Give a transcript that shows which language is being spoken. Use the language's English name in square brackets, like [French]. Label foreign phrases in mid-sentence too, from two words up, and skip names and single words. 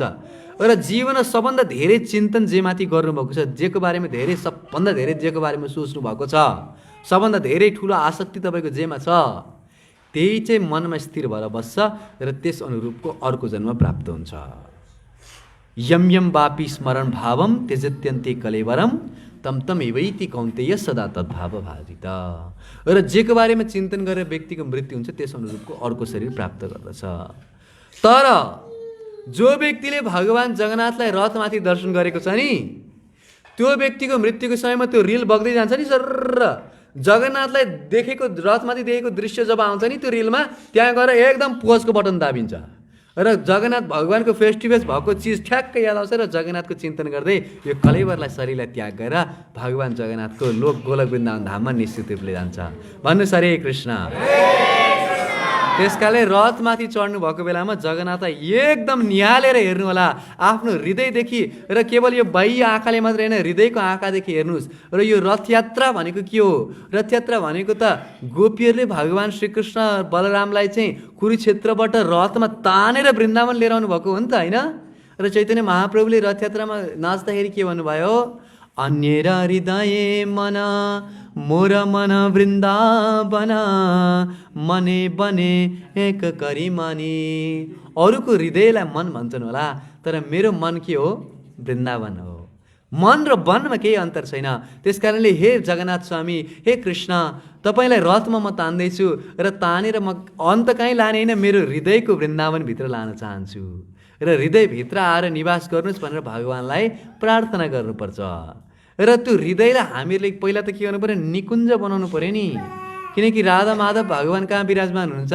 [Nepali] र जीवनमा सबभन्दा धेरै चिन्तन जेमाथि गर्नुभएको छ, जेको बारेमा धेरै सबभन्दा धेरै जेको बारेमा सोच्नु भएको छ, सबभन्दा धेरै ठुलो आसक्ति तपाईँको जेमा छ, त्यही चाहिँ मनमा स्थिर भएर बस्छ र त्यस अनुरूपको अर्को जन्म प्राप्त हुन्छ। [Sanskrit] यम यम वापी स्मरण भावम त्यजत्यन्ते कलेवरम तम तम एवैति कौन्तेय सदा तद्भाव भाजित। [Nepali] र जेको बारेमा चिन्तन गरेर व्यक्तिको मृत्यु हुन्छ त्यस अनुरूपको अर्को शरीर प्राप्त गर्दछ। तर जो व्यक्तिले भगवान् जगन्नाथलाई रथमाथि दर्शन गरेको छ नि, त्यो व्यक्तिको मृत्युको समयमा त्यो रिल बग्दै जान्छ नि सर्र, जगन्नाथलाई देखेको रथमाथि देखेको दृश्य जब आउँछ नि त्यो रिलमा, त्यहाँ गएर एकदम पोजको बटन दाबिन्छ र जगन्नाथ भगवानको [English] face to face [Nepali] भएको चिज ठ्याक्कै याद आउँछ र जगन्नाथको चिन्तन गर्दै यो कलेवरलाई शरीरलाई त्याग गरेर भगवान् जगन्नाथको लोक गोलक वृन्दावन धाममा निश्चित रूपले जान्छ। भन्नुहोस् हरे कृष्ण। त्यसकाले रथमाथि चढ्नु भएको बेलामा जगन्नाथलाई एकदम निहालेर हेर्नु होला आफ्नो हृदयदेखि, र केवल यो बाह्य आँखाले मात्रै होइन हृदयको आँखादेखि हेर्नुहोस्। र यो रथयात्रा भनेको के हो? रथयात्रा भनेको त गोपीहरूले भगवान् श्रीकृष्ण बलरामलाई चाहिँ कुरुक्षेत्रबाट रथमा तानेर वृन्दावन लिएर आउनु भएको हो नि त, होइन? र चैतन्य महाप्रभुले रथयात्रामा नाच्दाखेरि के भन्नुभयो? [Bangla] অন্যের হৃদয় মন মোর মন বৃন্দাবন মনে বনে এক করি মানি। [Nepali] अरूको हृदयलाई मन भन्छन् होला, तर मेरो मन के हो? वृन्दावन हो। मन र वनमा केही अन्तर छैन। त्यस कारणले हे जगन्नाथ स्वामी, हे कृष्ण, तपाईँलाई रथमा म तान्दैछु र तानेर म अन्त कहीँ लाने होइन, मेरो हृदयको वृन्दावनभित्र लान चाहन्छु र हृदयभित्र आएर निवास गर्नुहोस् भनेर भगवान्लाई प्रार्थना गर्नुपर्छ। र त्यो हृदयलाई हामीहरूले पहिला त के गर्नु पऱ्यो? निकुञ्ज बनाउनु पऱ्यो नि, किनकि राधा माधव भगवान् कहाँ विराजमान हुनुहुन्छ?